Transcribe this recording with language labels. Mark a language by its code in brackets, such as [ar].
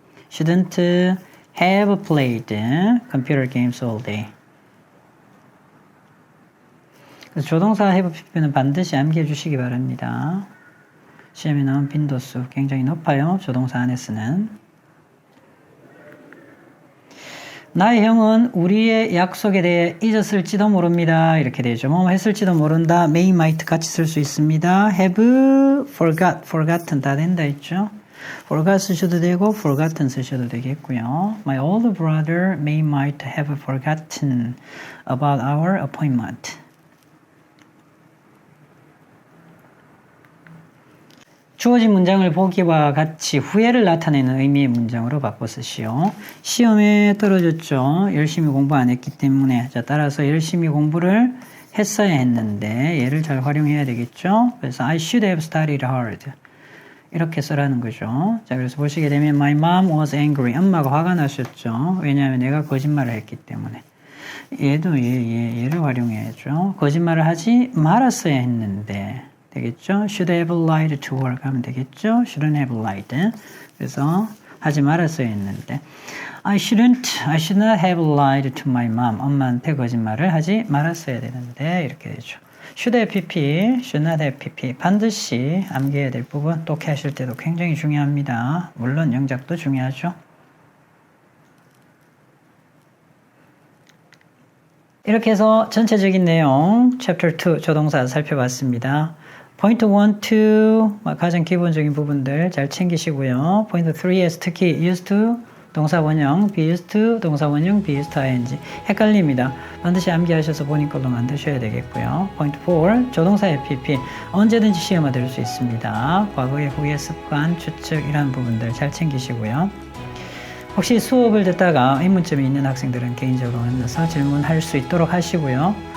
[en] shouldn't have played computer games all day. [ko] 그래서 조동사 have pp는 반드시 암기해 주시기 바랍니다. 시험에 나온 빈도수 굉장히 높아요. 조동사 안에 쓰는. 나의 형은 우리의 약속에 대해 잊었을지도 모릅니다. 이렇게 되죠. 뭐 했을지도 모른다. may, might 같이 쓸 수 있습니다. have, forgotten 다 된다 했죠. forgot 쓰셔도 되고 forgotten 쓰셔도 되겠고요. [en] My older brother may might have forgotten about our appointment. [ko] 주어진 문장을 보기와 같이 후회를 나타내는 의미의 문장으로 바꿔 쓰시오. 시험에 떨어졌죠. 열심히 공부 안 했기 때문에. 자, 따라서 열심히 공부를 했어야 했는데 얘를 잘 활용해야 되겠죠. 그래서 [en] I should have studied hard. [ko] 이렇게 쓰라는 거죠. 자, 그래서 보시게 되면 [en] My mom was angry. [ko] 엄마가 화가 나셨죠. 왜냐하면 내가 거짓말을 했기 때문에. 얘도 얘를 활용해야죠. 거짓말을 하지 말았어야 했는데. 되겠죠? [en] Should have lied to her [ko] 하면 되겠죠? [en] Shouldn't have lied. [ko] 그래서 하지 말았어야 했는데 [en] I should not have lied to my mom. [ko] 엄마한테 거짓말을 하지 말았어야 되는데 이렇게 되죠. [en] Should have pp, should not have pp. [ko] 반드시 암기해야 될 부분 독해하실 때도 굉장히 중요합니다. 물론 영작도 중요하죠. 이렇게 해서 전체적인 내용 Chapter 2 조동사 살펴봤습니다. 포인트 1, 2 가장 기본적인 부분들 잘 챙기시고요. 포인트 3에서 특히 used to 동사 원형, be used to 동사 원형, be used to ing 헷갈립니다. 반드시 암기하셔서 본인 걸로 만드셔야 되겠고요. 포인트 4 조동사의 pp 언제든지 시험에 들 수 있습니다. 과거의 후의 습관, 추측 이런 부분들 잘 챙기시고요. 혹시 수업을 듣다가 의문점이 있는 학생들은 개인적으로 만나서 질문할 수 있도록 하시고요.